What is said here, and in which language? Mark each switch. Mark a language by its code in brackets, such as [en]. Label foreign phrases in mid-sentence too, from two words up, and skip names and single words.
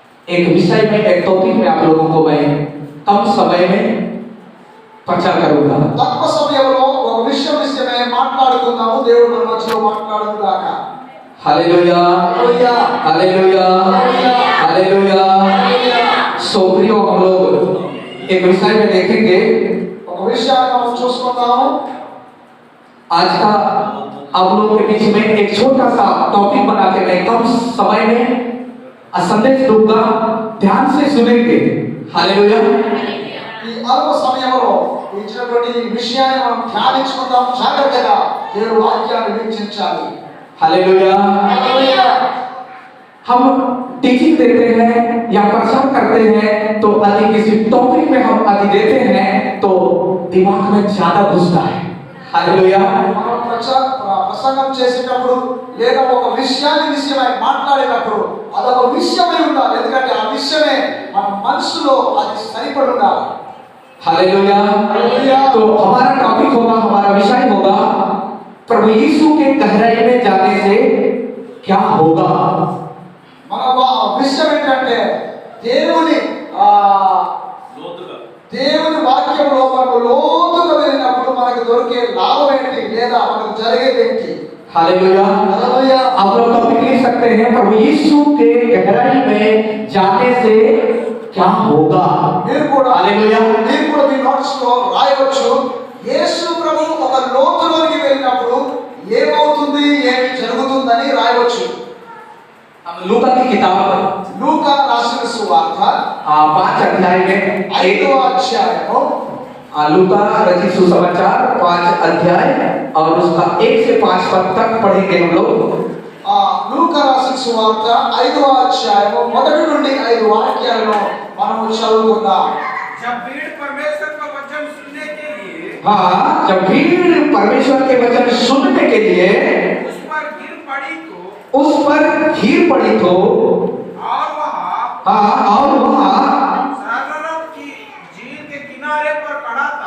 [hi] एक विषय में, एक टॉपिक में आप लोगों को मैं कम समय में प्रचार करूंगा। [te] తక్కువ సమయంలో ఒక విషయమే మాట్లాడుకుందాము. దేవుడు మన మధ్యలో మాట్లాడును గాక. [hi] हालेलुया [te] హల్లెలూయా [hi] हालेलुया हालेलुया। सो प्रियो, हम लोग एक विषय में देखेंगे। [te] ఒక విషయాన్ని మనం చూసుకుందాము. [hi] आज का आप लोगों के बीच में एक छोटा सा टॉपिक बना के मैं कम समय में संदेश दूंगा, ध्यान से सुनेंगे। हालेलुया। [te] ఈ అల్ప సమయంలో ఇచ్చినటువంటి ఈ విషయాన్ని మనం ధ్యానించుకుందాం. జాగ్రత్తగా దేవుని వాక్యాన్ని వీక్షించాలి. [hi] हालेलुया। [te] హల్లెలూయా. [hi] हम टीचिंग देते हैं या प्रचार करते हैं तो यदि किसी टॉपिक में हम यदि देते हैं तो दिमाग में ज्यादा घुसता है। हालेलुया। [te] మనం ప్రసంగం చేసేటప్పుడు లేదా ఒక విషయమై మాట్లాడేటప్పుడు అదొక విషయమై ఉండాలి. ఎందుకంటే ఆ విషయమే మన మనసులో అది సరిపడి ఉండాలి. [hi] हालेलुया। हालेलुया। तो हमारा टॉपिक होगा, हमारा विषय होगा, प्रभु यीशु के गहराई में जाने से क्या होगा। [te] మన విషయం ఏంటంటే దేవుని వాక్యంలో మనకు లోతుగా వెళ్ళినప్పుడు మనకు దొరికే లాభం ఏంటి లేదా మనకు జరిగేది ఏంటి. [hi] हालेलुया। [te] హల్లెలూయా. [hi] आप लोग टॉपिक लिख सकते हैं, प्रभु यीशु के गहराई में जाने से क्या होगा। [te] మీరు కూడా [hi] हालेलुया। [te] మీ నోట్స్ లో రాయవచ్చు, యేసు ప్రభు ఒక లోతులోకి వెళ్ళినప్పుడు ఏమవుతుంది, ఏమి జరుగుతుందని రాయవచ్చు. [hi] हम लूका की किताब [te] లూకా రాసిన సువార్త [hi] 5 अध्याय में [te] 5వ అధ్యాయము [hi] लूका रचित सुसमाचार 5 अध्याय और उसका 1 से 5 पद तक पढ़ेंगे हम लोग। [te] లూకా రాసిన సువార్త 5వ అధ్యాయము 1 నుండి 5 వాక్యాలను మనం చదువుకుందాం. [hi] जब भीड़ परमेश्वर का वचन सुनने के लिए हाँ, जब भीड़ परमेश्वर के वचन सुनने के लिए उस पर गिर पड़ी तो उस पर गिर पड़ी तो और वहाँ हाँ, और वहाँ सागरत की झील के किनारे पर खड़ा था